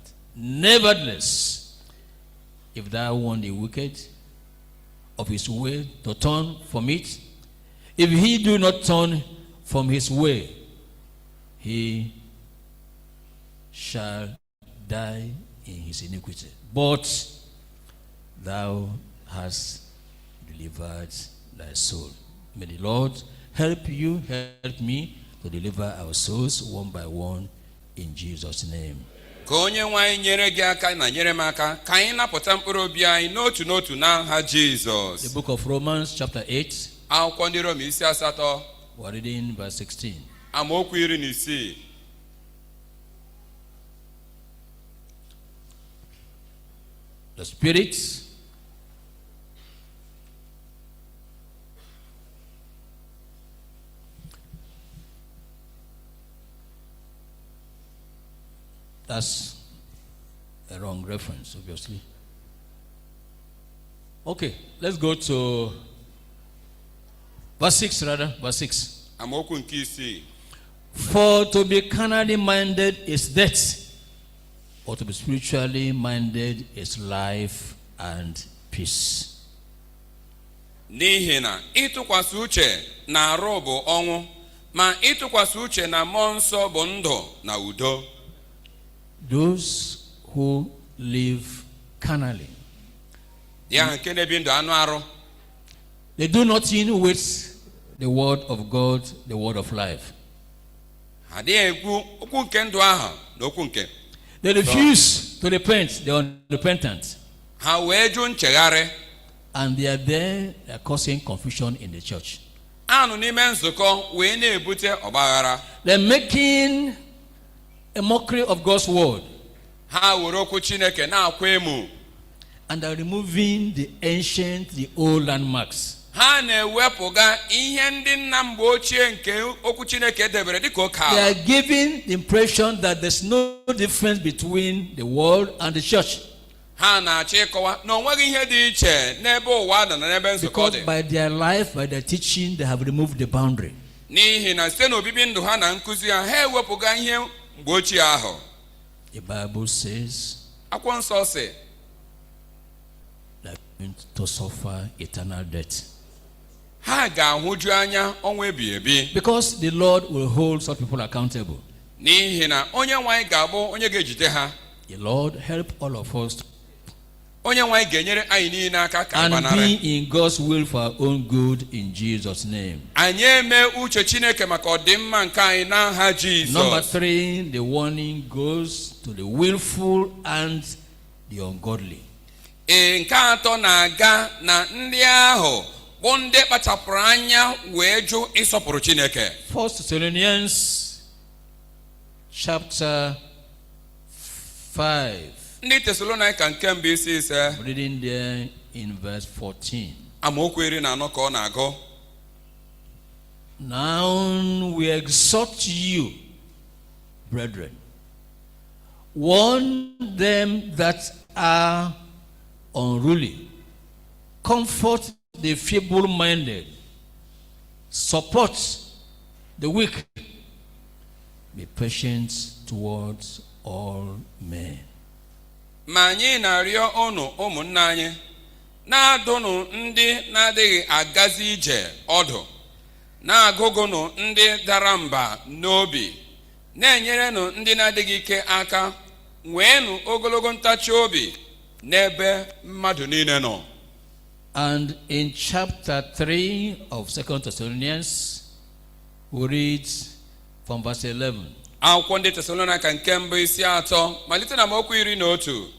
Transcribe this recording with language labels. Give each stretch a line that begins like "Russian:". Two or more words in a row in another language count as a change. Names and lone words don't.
English: Nevertheless, if thou warn the wicked of his way to turn from it, if he do not turn from his way, he shall die in his iniquity. But thou hast delivered thy soul. May the Lord help you, help me to deliver our souls one by one in Jesus' name.
Igbo: Ka onye nwe anyị nyere gị aka na nyere m aka ka anyị napụta mkpụrụ obi anyị n'otu n'otu n'aha Jizọs.
English: The book of Romans chapter 8.
Igbo: Akwụkwọ ndị Rom isi 8.
English: We're reading verse 16.
Igbo: Amaokwu 16.
English: The Spirit that's a wrong reference, obviously. Okay, let's go to verse 6 rather, verse 6.
Igbo: Amaokwu nke 6.
English: For to be carnally minded is death, but to be spiritually minded is life and peace.
Igbo: N'ihi na ịtụkwasị uche na arụ bụ ọnwụ, ma ịtụkwasị uche na mmụọ nsọ bụ ndụ na udo.
English: Those who live carnally,
Igbo: ya nke na-ebi ndụ anụ arụ,
English: they do nothing with the word of God, the word of life.
Igbo: ha dịghị ekwu okwu nke ndụ ahụ na okwu nke.
English: They refuse to repent, they are unrepentant.
Igbo: Ha wee jụ nchegharị.
English: And they are there, they are causing confusion in the church.
Igbo: Anụ n'ime nzukọ wee na-ebute ọgbaghara.
English: They're making a mockery of God's word.
Igbo: Ha were okwu Chineke na-akwa emu.
English: And are removing the ancient, the old landmarks.
Igbo: Ha na-ewepụga ihe ndị nna mgbe ochie nke okwu Chineke debere dịka oke ala.
English: They are giving the impression that there's no difference between the world and the church.
Igbo: Ha na-achọ ịkọwa na onweghị ihe dị iche n'ebe ụwa nọ na n'ebe nzukọ dị.
English: Because by their life, by their teaching, they have removed the boundary.
Igbo: N'ihi na site n'obibi ndụ ha na nkụzi ha, ha ewepụga ihe mgbe ochie ahụ.
English: The Bible says,
Igbo: Akwụkwọ nsọ sị,
English: they are going to suffer eternal death.
Igbo: ha ga-ahụju anya ọnwụ ebighị ebi.
English: Because the Lord will hold such people accountable.
Igbo: N'ihi na onye nwe anyị ga-abụ onye ga-ejide ha.
English: The Lord help all of us
Igbo: Onye nwe anyị ga-enyere anyị niile aka ka
English: and
Igbo: gbanarị.
English: be in God's will for our own good in Jesus' name.
Igbo: Anyị eme uche Chineke maka ọdịmma nke anyị n'aha Jizọs.
English: Number 3, the warning goes to the willful and the ungodly.
Igbo: Nke atọ na-aga na ndị ahụ bụ ndị kpachapụrụ anya wee jụ ịsọpụrụ Chineke.
English: 1 Thessalonians chapter 5.
Igbo: Ndị Tesalonaịka nke mbụ isi 5.
English: Reading there in verse 14.
Igbo: Amaokwu 14 ka ọ na-agụ.
English: Now we exhort you, brethren, warn them that are unruly, comfort the feeble-minded, support the weak, be patient towards all men.
Igbo: Ma anyị na-arịọ unu ụmụnna anyị, na-adụnụ ndị na-adịghị agazi ije ọdụ, na-agụgụnụ ndị dara mba n'obi, na-enyerenụ ndị na-adịghị ike aka, nweenụ ogologo ntachi obi n'ebe mmadụ niile nọ.
English: And in chapter 3 of 2 Thessalonians, we read from verse 11.
Igbo: Akwụkwọ ndị Tesalonaịka nke mbụ isi 3 malite na amaokwu 11.